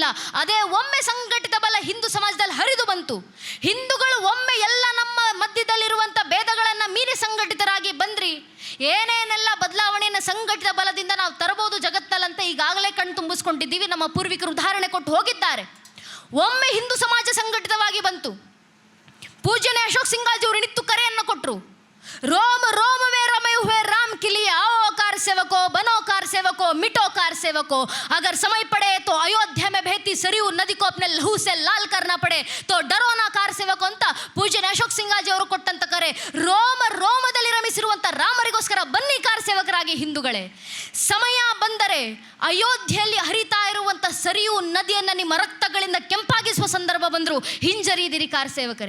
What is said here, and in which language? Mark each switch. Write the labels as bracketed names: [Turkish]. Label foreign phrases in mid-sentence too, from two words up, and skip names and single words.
[Kannada] ಅದೇ ಒಮ್ಮೆ ಸಂಘಟಿತ ಬಲ ಹಿಂದೂ ಸಮಾಜದಲ್ಲಿ ಹರಿದು ಬಂತು, ಹಿಂದೂಗಳು ಒಮ್ಮೆ ಎಲ್ಲ ನಮ್ಮ ಮಧ್ಯದಲ್ಲಿರುವಂಥ ಭೇದಗಳನ್ನು ಮೀರಿ ಸಂಘಟಿತರಾಗಿ ಬಂದ್ರಿ, ಏನೇನೆಲ್ಲ ಬದಲಾವಣೆಯನ್ನು ಸಂಘಟಿತ ಬಲದಿಂದ ನಾವು ತರಬಹುದು ಜಗತ್ತಲ್ಲಂತ ಈಗಾಗಲೇ ಕಣ್ ತುಂಬಿಸ್ಕೊಂಡಿದ್ದೀವಿ. ನಮ್ಮ ಪೂರ್ವಿಕರು ಉದಾಹರಣೆ ಕೊಟ್ಟು ಹೋಗಿದ್ದಾರೆ. ಒಮ್ಮೆ ಹಿಂದೂ ಸಮಾಜ ಸಂಘಟಿತವಾಗಿ ಬಂತು, ಪೂಜ್ಯನೇ ಅಶೋಕ್ ಸಿಂಗಾಲ್ಜಿ ಅವರು ನಿತ್ತು ಕರೆಯನ್ನು ಕೊಟ್ಟರು. [Hindi] रोम रोम में रमे हुए राम के लिए आओ कार सेवको, बनो कार सेवको, मिटो कार सेवको, अगर समय पड़े तो अयोध्या में बहती सरयू नदी को अपने लहू से लाल करना पड़े तो डरो ना कार सेवको [Kannada] ಅಂತ ಪೂಜ್ಯನ ಅಶೋಕ್ ಸಿಂಗಾಜಿ ಅವರು ಕೊಟ್ಟಂತ ಕರೆ. ರೋಮದಲ್ಲಿ ರಮಿಸಿರುವಂಥ ರಾಮರಿಗೋಸ್ಕರ ಬನ್ನಿ ಕಾರ್ ಸೇವಕರಾಗಿ ಹಿಂದೂಗಳೇ. ಸಮಯ ಬಂದರೆ ಅಯೋಧ್ಯೆಯಲ್ಲಿ ಹರಿತಾ ಇರುವಂಥ ಸರಿಯೂ ನದಿಯನ್ನು ನಿಮ್ಮ ರಕ್ತಗಳಿಂದ ಕೆಂಪಾಗಿಸುವ ಸಂದರ್ಭ ಬಂದರು, ಹಿಂಜರಿದಿರಿ ಕಾರ್ ಸೇವಕರೇ.